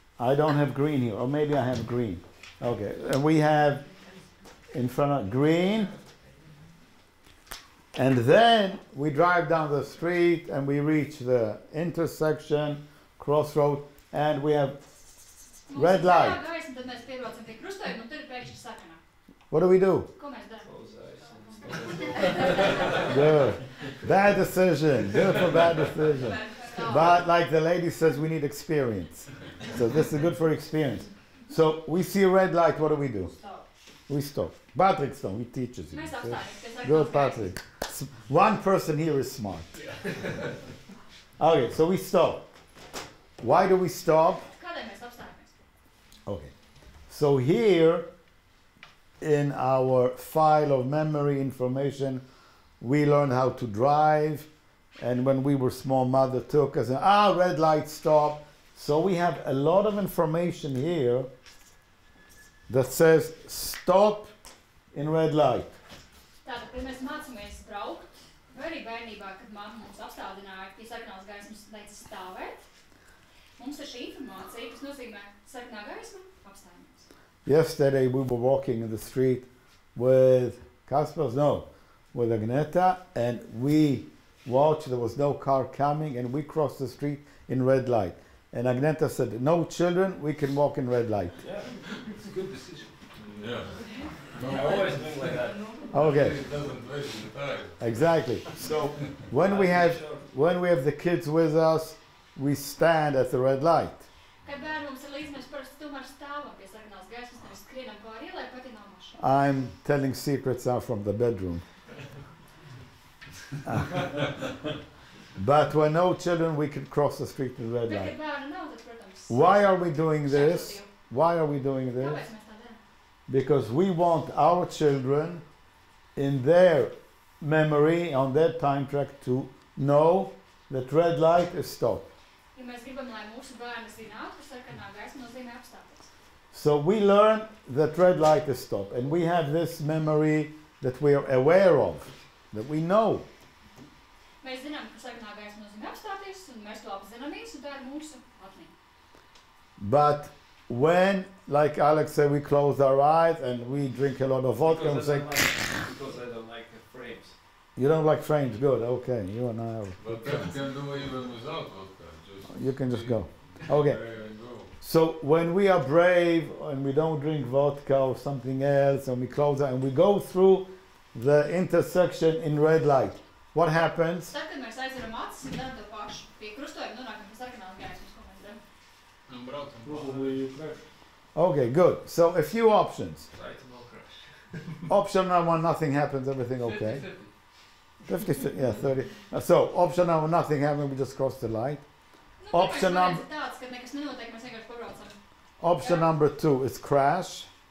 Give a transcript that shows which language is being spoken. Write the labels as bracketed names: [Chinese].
[English] I don't have green here, or maybe I have green. Okay, and we have in front of green, and then we drive down the street and we reach the intersection, crossroad, and we have red [Latvian] Mums ir [English] light. [Latvian] zaļā gaisma, tad mēs piebraucam pie krustojuma, un tur ir pēkšņi sarkanā. [English] What do we do? [Latvian] Ko mēs darām? [English] Close eyes. Good. Bad decision. Good for bad decision. But like the lady says, we need experience. So this is good for experience. So we see a red light, what do? We stop. Patrick Stone, he teaches you. [Latvian] Mēs [English] see? [Latvian] apstājamies pie sarkanās [English] Good, [Latvian] gaismas. [English] Patrick. One person here is smart. Okay, so we stop. Why do we stop? [Latvian] Kādēļ mēs apstājamies? [English] Okay. So here in our file of memory information, we learned how to drive. And when we were small, mother took us and, red light, stop. So we have a lot of information here that says stop in red light. [Latvian] Tātad, kad mēs mācāmies braukt, vai arī bērnībā, kad mamma mums apstādināja pie sarkanās gaismas, teica stāvēt, mums ir šī informācija, kas nozīmē sarkanā gaisma, apstājamies. [English] Yesterday we were walking in the street with with Agneta, and we watched, there was no car coming, and we crossed the street in red light. And Agneta said, no children, we can walk in red light. Yeah, it's a good decision. Yeah. I always think like that. Okay, It doesn't waste the time. exactly. So when we have the kids with us, we stand at the red light. [Latvian] Kad bērni mums ir līdzi, mēs parasti tomēr stāvam pie sarkanās gaismas, nevis skrienam pāri ielai, pat ja nav mašīna. [English] I'm telling secrets out from the bedroom. But when no children, we can cross the street in red [Latvian] Bet, [English] light. [Latvian] kad bērni nav, tad, protams, [English] Why are we doing this? [Latvian] šķērsot [English] Why are we doing [Latvian] ielu. [English] this? [Latvian] Kāpēc mēs tā darām? [English] Because we want our children in their memory, on their time track, to know that red light is stop. [Latvian] Jo mēs gribam, lai mūsu bērni zinātu, ka sarkanā gaisma nozīmē apstāties. [English] So we learn that red light is stop, and we have this memory that we are aware of, that we know. [Latvian] Mēs zinām, ka sarkanā gaisma nozīmē apstāties, un mēs to apzināmies, un tā ir mūsu atmiņa. [English] But when, like Alex said, we close our eyes and we drink a lot of vodka and say, Because I don't like frames. you don't like frames, good, okay, you and I are, But that can do even without vodka. you can just go. Okay. There and go. So when we are brave and we don't drink vodka or something else and we close out and we go through the intersection in red light, what happens? [Latvian] Tad, kad mēs aizveram acis un daram to pašu, pie krustojuma nonākam pie sarkanās gaismas, ko mēs darām. Un braucam [English] Probably you crash. Okay, good. So a few options. Try to not crash. Option number one, nothing happens, everything okay. 50, yeah, 30. So option number one, nothing happens, we just cross the light. [Latvian] Nu, [English] Option [Latvian] pirmais variants ir tāds, kad nekas nenotiek, mēs vienkārši pabraucam. [English] Option number two is crash.